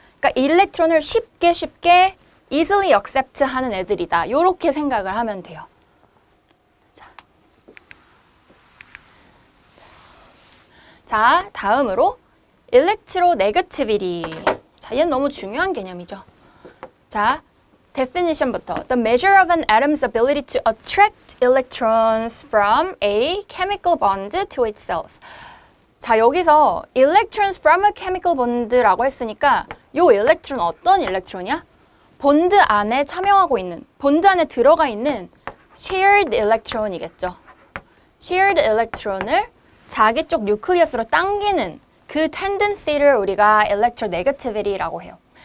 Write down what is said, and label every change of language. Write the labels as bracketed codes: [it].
[ko] 그러니까 일렉트론을 쉽게 [en] easily accept [ko] 하는 애들이다. 요렇게 생각을 하면 돼요. 자, 다음으로 electronegativity. 자, 얘는 너무 중요한 개념이죠. 자, definition부터. [en] The measure of an atom's ability to attract electrons from a chemical bond to itself. [ko] 자, 여기서 electrons from a chemical bond라고 했으니까 요 일렉트론 어떤 일렉트론이야? 본드 안에 참여하고 있는, 본드 안에 들어가 있는 shared electron이겠죠. shared electron을 자기 쪽 뉴클리어스로 당기는 그 tendency를 우리가 electronegativity라고 해요.